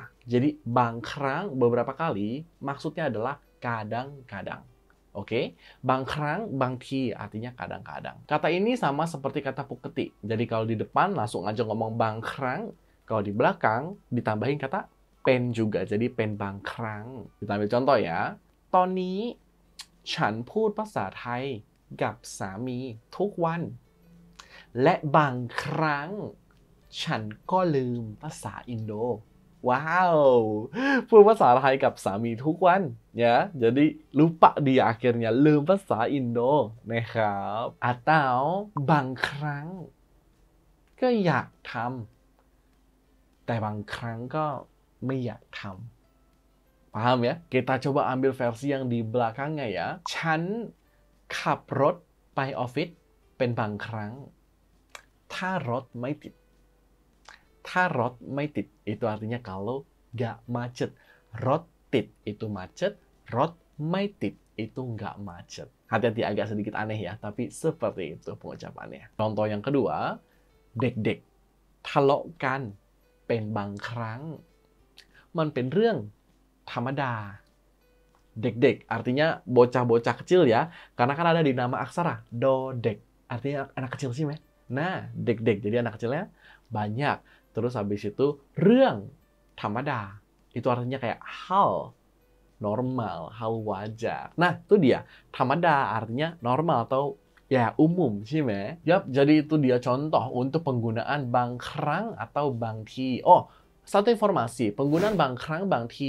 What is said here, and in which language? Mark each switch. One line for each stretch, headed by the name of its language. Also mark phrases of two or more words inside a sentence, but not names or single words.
Indonesian: Jadi
Thai: บางครั้ง
Indonesian: beberapa kali maksudnya adalah kadang-kadang. Oke,
Thai: บางครั้ง บางที
Indonesian: artinya kadang-kadang. Kata ini sama seperti kata puketi. Jadi kalau di depan langsung aja ngomong
Thai: บางครั้ง,
Indonesian: kalau di belakang ditambahin kata pen juga. Jadi
Thai: เป็นบางครั้ง.
Indonesian: Kita ambil contoh ya.
Thai: ตอนนี้ฉันพูดภาษาไทยกับสามีทุกวัน และบางครั้งฉันก็ลืมภาษาอินโด Wow, พูดภาษาไทยกับสามีทุกวัน ya.
Indonesian: Jadi lupa dia akhirnya,
Thai: ลืมภาษาอินโดนะครับ Atau บางครั้งก็อยากทำแต่บางครั้งก็ไม่อยากทำ
Indonesian: Paham ya? Kita coba ambil versi yang di belakangnya ya.
Thai: ฉันขับรถไปออฟฟิศเป็นบางครั้งถ้ารถไม่ติด ถ้ารถไม่ติด
Indonesian: itu artinya kalau nggak macet.
Thai: รถติด
Indonesian: itu macet,
Thai: รถไม่ติด
Indonesian: itu nggak macet. Hati-hati, agak sedikit aneh ya, tapi seperti itu pengucapannya. Contoh yang kedua,
Thai: เด็กๆทะเลาะกันเป็นบางครั้ง มันเป็นเรื่องธรรมดา เด็กๆ
Indonesian: artinya bocah-bocah kecil ya, karena kan ada di nama aksara dodek, artinya anak kecil sih meh. Nah, เด็กๆ jadi anak kecilnya banyak. Terus habis itu
Thai: เรื่องธรรมดา
Indonesian: itu artinya kayak hal normal, hal wajar. Nah, itu dia. Thamada artinya normal atau ya umum sih meh. Yap, jadi itu dia contoh untuk penggunaan
Thai: บางครั้ง
Indonesian: atau
Thai: บางที.
Indonesian: Satu informasi, penggunaan
Thai: บางครั้ง บางที.